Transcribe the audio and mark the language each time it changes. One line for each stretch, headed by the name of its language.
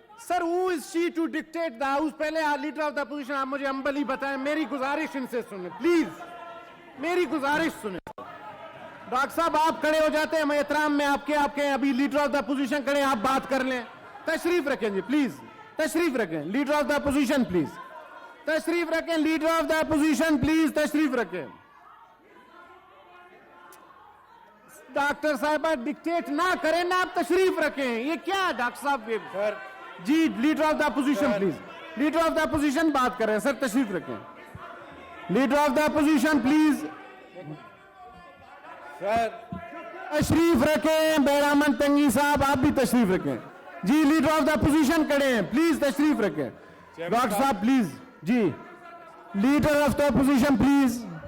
English: Sir who is she to dictate the house.
Urdu: پہلے leader of the opposition آپ مجھے ہمبلی بتائیں. میری گزارش ان سے سنیں پلیز, میری گزارش سنیں. ڈاکٹر صاحب آپ کھڑے ہو جاتے ہیں, میں احترام میں آپ کے ابھی لیڈر آف دا اپوزیشن کھڑے, آپ بات کر لیں. تشریف رکھیں جی پلیز, تشریف رکھیں. Leader of the opposition please تشریف رکھیں. Leader of the opposition please تشریف رکھیں. ڈاکٹر صاحبہ ڈکٹیٹ نہ کریں نا, آپ تشریف رکھیں. یہ کیا ڈاکٹر صاحب. جی leader of the opposition please. Leader of the opposition بات کر رہے ہیں سر, تشریف رکھیں. Leader of the opposition please تشریف رکھیں. بہرامن تنگی صاحب آپ بھی تشریف رکھیں. جی لیڈر آف دا اپوزیشن کھڑے ہیں, پلیز تشریف رکھیں. ڈاکٹر صاحب please. جی leader of the opposition please.